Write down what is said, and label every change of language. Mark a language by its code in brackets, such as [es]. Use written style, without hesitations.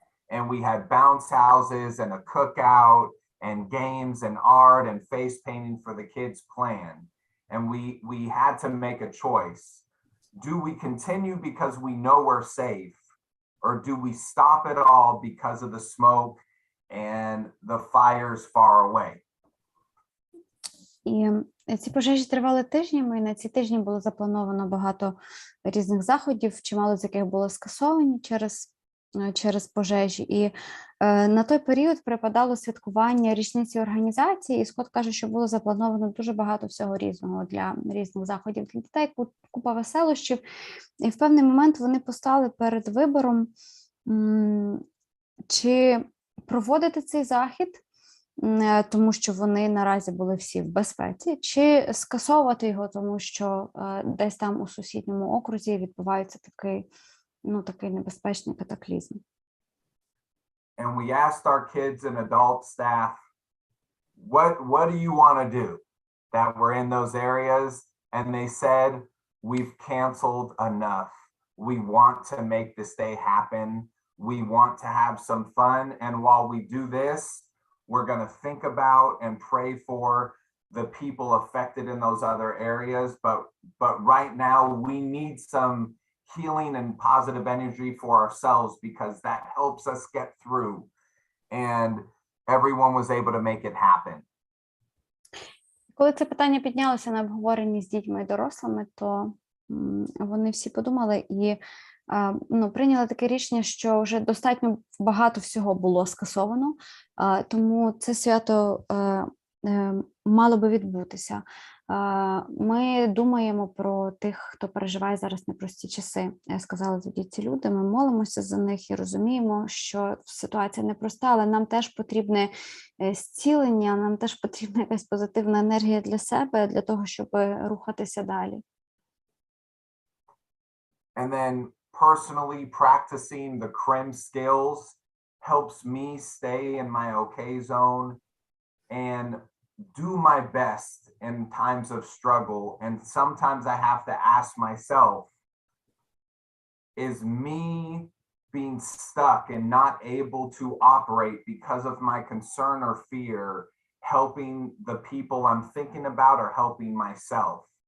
[en] And we had bounce houses and a cookout and games and art and face painting for the kids planned. And we had to make a choice. Do we continue because we know we're safe, or do we stop it all because of the smoke and the fires far away? [uk] І ці пожежі тривали тижнями, і на ці тижні було заплановано багато різних заходів, чимало з яких було скасовані через пожежі. І на той період припадало святкування річниці організації, і Скотт каже, що було заплановано дуже багато всього різного для різних заходів для дітей, купа веселощів. І в певний момент вони постали перед вибором, чи проводити цей захід, тому що вони наразі були всі в безпеці, чи скасовувати його, тому що десь там у сусідньому окрузі відбувається такий небезпечний катаклізм. [en] And we asked our kids and adult staff, what do you want to do that were in those areas? And they said, we've canceled enough. We want to make this day happen. We want to have some fun. And while we do this, we're going to think about and pray for the people affected in those other areas. But right now we need some healing and positive energy for ourselves, because that helps us get through. And everyone was able to make it happen. [uk] Коли це питання піднялося на обговоренні з дітьми і дорослими, то вони всі подумали і прийняли таке рішення, що вже достатньо багато всього було скасовано, тому це свято мало би відбутися. Ми думаємо про тих, хто переживає зараз непрості часи, сказали тоді ці люди, ми молимося за них і розуміємо, що ситуація непроста, але нам теж потрібне зцілення, нам теж потрібна якась позитивна енергія для себе, для того, щоб рухатися далі. [en] And then personally practicing the CREM skills helps me stay in my okay zone and do my best in times of struggle. And sometimes I have to ask myself, is me being stuck and not able to operate because of my concern or fear helping the people I'm thinking about or helping myself?